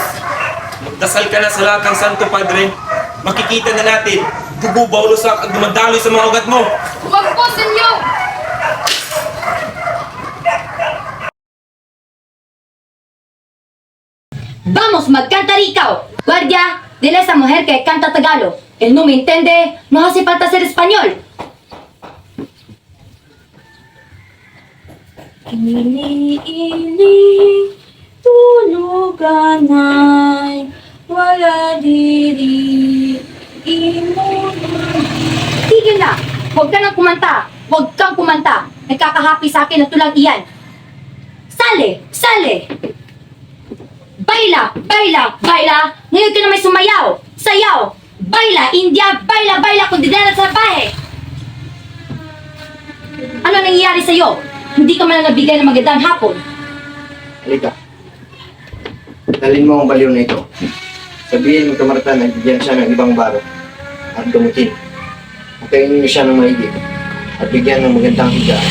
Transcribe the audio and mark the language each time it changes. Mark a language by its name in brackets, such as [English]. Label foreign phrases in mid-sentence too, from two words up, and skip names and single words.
[Filipino] Magdasal ka na sa lahat ng santo, padre. Makikita na natin, dugo baulosak ang dumadaloy sa mga ugat mo. Huwag po, Senyor! Vamos, magcantar ikaw! [Spanish] Guardia, dile a esa mujer que canta Tagalog. Él no me entiende, no hace falta ser español. [Hiligaynon] Ili-ili, tulugan ay wala diri, [Filipino] Tigil na! Huwag ka nang kumanta! Huwag kang kumanta! Nagkakahappy sa akin na tulang iyan! [Spanish] Sale! Sale! Baila! Baila! Baila! [Filipino] Ngayon ka na may sumayaw! Sayaw! [Spanish] Baila! India! Baila! Baila! [Filipino] Kundidera sa bahe! Ano nangyayari sa'yo? Hindi ka man nabigay ng magandang hapon. Halika. Dalhin mo ang baliw na ito. Sabihin mo kay Marta na bigyan siya ng ibang baro at gamutin. Patayin niyo siya ng maigi at bigyan ng magandang higaan.